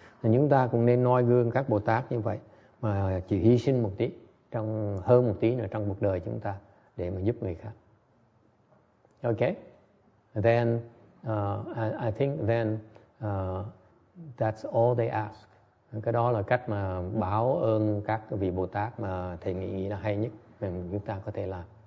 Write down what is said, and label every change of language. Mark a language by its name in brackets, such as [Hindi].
[Vietnamese] Thì chúng ta cũng nên noi gương các Bồ Tát như vậy, mà chịu hy sinh một tí, hơn một tí nữa trong cuộc đời chúng ta để mà giúp người khác. [English] Okay? Then I think then that's all they ask. [Vietnamese] Cái đó là cách mà báo ơn các vị Bồ Tát mà thầy nghĩ là hay nhất mà chúng ta có thể làm.